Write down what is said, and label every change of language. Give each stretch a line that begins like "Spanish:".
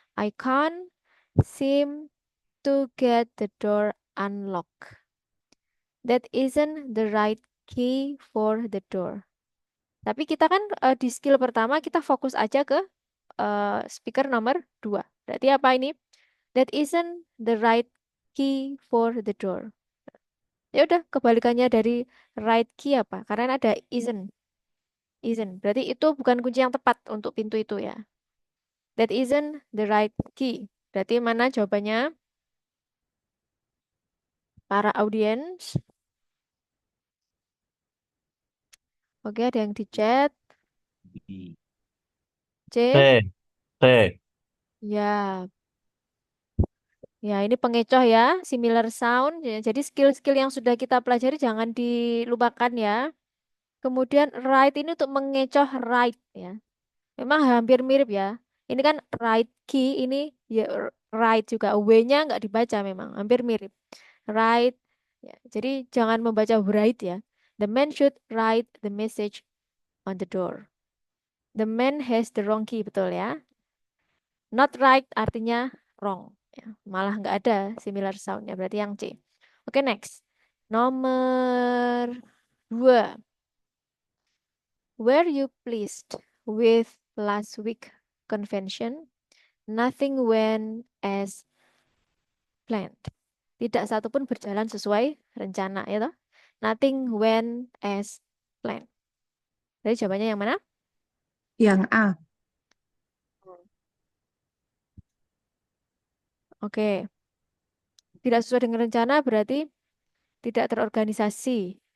English: I can't seem to get the door unlocked. That isn't the right key for the door.
Indonesian: Tapi kita kan di skill pertama kita fokus aja ke speaker nomor 2. Berarti apa ini?
English: That isn't the right key for the door.
Indonesian: Ya udah, kebalikannya dari right key apa? Karena ada isn't. Isn't. Berarti itu bukan kunci yang tepat untuk pintu itu ya.
English: That isn't the right key.
Indonesian: Berarti mana jawabannya? Para audiens. Oke, ada yang di chat. C. C, C. Ya, Ya, ini pengecoh ya, similar sound. Ya, jadi skill-skill yang sudah kita pelajari jangan dilupakan ya. Kemudian right ini untuk mengecoh right ya. Memang hampir mirip ya. Ini kan right key, ini ya right juga. W-nya nggak dibaca memang, hampir mirip. Right. Ya, jadi jangan membaca right ya.
English: The man should write the message on the door. The man has the wrong key,
Indonesian: betul ya.
English: Not right
Indonesian: artinya
English: wrong.
Indonesian: Ya, malah nggak ada similar soundnya, berarti yang C. Oke, next. Nomor 2.
English: Were you pleased with last week convention? Nothing went as planned.
Indonesian: Tidak satu pun berjalan sesuai rencana, ya toh?
English: Nothing went as planned.
Indonesian: Jadi jawabannya yang mana? Yang A. Oke, tidak sesuai dengan rencana berarti tidak terorganisasi.